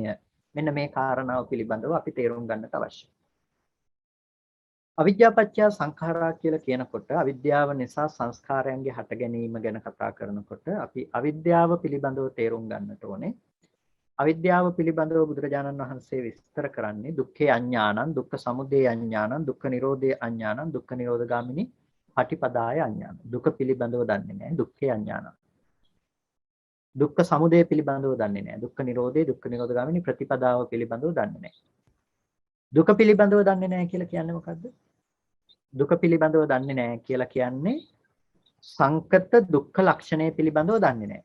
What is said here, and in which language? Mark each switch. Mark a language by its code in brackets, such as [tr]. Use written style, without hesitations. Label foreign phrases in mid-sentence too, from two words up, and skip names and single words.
[si] මෙන්න මේ කාරණාව පිළිබඳව අපි තේරුම් ගන්නට අවශ්‍යයි. [pi] අවිද්‍යා පත්‍ය සංඛාරා [si] කියලා කියනකොට අවිද්‍යාව නිසා සංස්කාරයන්ගේ හට ගැනීම ගැන කතා කරනකොට අපි අවිද්‍යාව පිළිබඳව තේරුම් ගන්නට ඕනේ. අවිද්‍යාව පිළිබඳව බුදුරජාණන් වහන්සේ විස්තර කරන්නේ [pi] දුක්ඛේ අඥානං, දුක්ඛ සමුදය අඥානං, දුක්ඛ නිරෝධේ අඥානං, දුක්ඛ නිරෝධගාමිනී පටිපදාය අඥානං. [si] දුක පිළිබඳව දන්නේ නැහැ, [pi] දුක්ඛේ අඥානං. [si] දුක්ඛ සමුදය පිළිබඳව දන්නේ නැහැ, දුක්ඛ නිරෝධේ, දුක්ඛ නිරෝධගාමිනී ප්‍රතිපදාව පිළිබඳව දන්නේ නැහැ. දුක පිළිබඳව දන්නේ නැහැ කියලා කියන්නේ මොකද්ද? දුක පිළිබඳව දන්නේ නැහැ කියලා කියන්නේ සංකත දුක්ඛ ලක්ෂණය පිළිබඳව දන්නේ නැහැ.